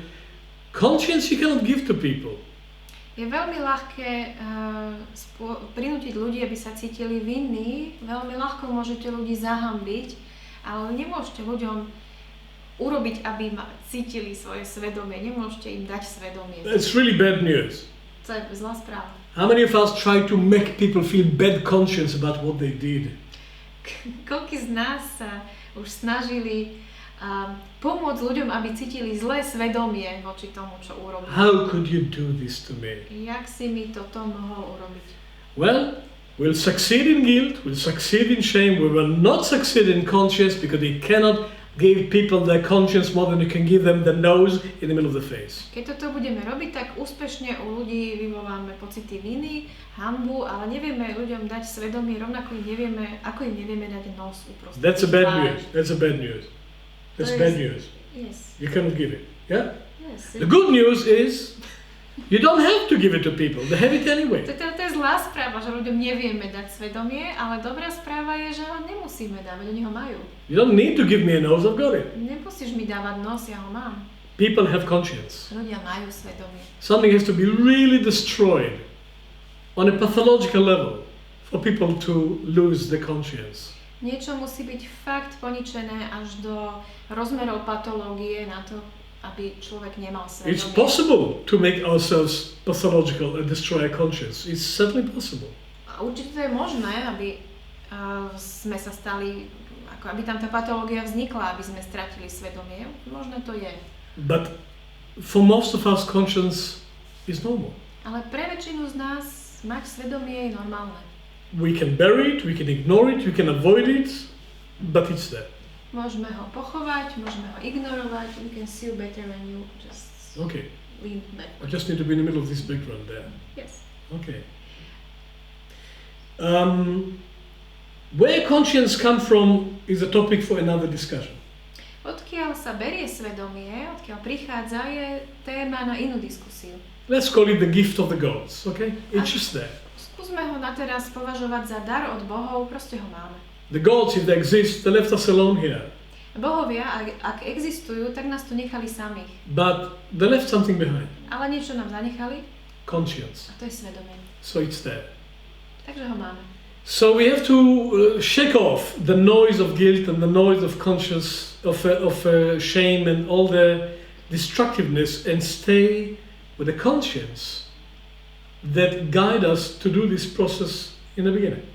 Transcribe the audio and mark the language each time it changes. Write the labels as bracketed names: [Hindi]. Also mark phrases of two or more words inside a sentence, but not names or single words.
[English] Conscience you cannot give to people. [Slovak] Je veľmi ľahké prinútiť ľudí, aby sa cítili vinní, veľmi ľahko môžete ľudí zahanbiť, ale nemôžete ľuďom urobiť, aby cítili svoje svedomie, nemôžete im dať svedomie. [English] That's really bad news. [Slovak] To je zlá správa. [English] How many of us try to make people feel bad conscience about what they did? [Slovak] Koľký z nás sa už snažili pomôcť ľuďom, aby cítili zlé svedomie voči tomu, čo urobili. [English] How could you do this to me? [Slovak] Jak si mi toto mohol urobiť? [English] Well, we'll succeed in guilt, we'll succeed in shame, we will not succeed in conscience because we cannot give people their conscience more than you can give them the nose in the middle of the face. [Slovak] Keď toto budeme robiť, tak úspešne u ľudí vyvoláme pocity viny, hanbu, ale nevieme ľuďom dať svedomie, rovnako ako im nevieme dať nos uprostred. [English] That's a bad news. That's a bad news. That's bad news. Yes. You cannot give it. Yeah? Yes. The good news is you don't have to give it to people. They have it anyway. [Slovak] To je zlá správa, že ľuďom nevieme dať svedomie, ale dobrá správa je, že ho nemusíme dávať, oni ho majú. [English] You don't need to give me a nose, I've got it. [Slovak] Nemusíš mi dávať nos, ja ho mám. [English] People have conscience. [Slovak] Ľudia majú svedomie. [English] Something has to be really destroyed on a pathological level for people to lose the conscience. [Slovak] Niečo musí byť fakt poničené až do rozmerov patológie na to, aby človek nemal svedomie. [English] It's possible to make ourselves pathological and destroy our conscience. It's certainly possible. [Slovak] A určite to je možné, aby sme sa stali, ako aby tam tá patológia vznikla, aby sme stratili svedomie. Možné to je. [English] But for most of us, conscience is normal. [Slovak] Ale pre väčšinu z nás mať svedomie je normálne. [English] We can bury it, we can ignore it, we can avoid it, but it's there. [Slovak] Môžeme ho pochovať, môžeme ho ignorovať. [English] We can see better when you just lean back. I just need to be in the middle of this background there. Yes. Okay. Where conscience come from is a topic for another discussion. [Slovak] Odkiaľ sa berie svedomie, odkiaľ prichádza, je téma na inú diskusiu. [English] Let's call it the gift of the gods, okay? It's just there. [Slovak] Skúsme ho na teraz považovať za dar od bohov, proste ho máme. [English] The gods, if they exist, they left us alone here. [Slovak] Bohovia, ak existujú, tak nás tu nechali samých. [English] But they left something behind. [Slovak] Ale niečo nám zanechali. [English] Conscience. [Slovak] A to je svedomie. [English] So it's there. [Slovak] Takže ho máme. [English] So we have to shake off the noise of guilt and the noise of conscience, of shame and all the destructiveness and stay with a conscience that guide us to do this process in the beginning.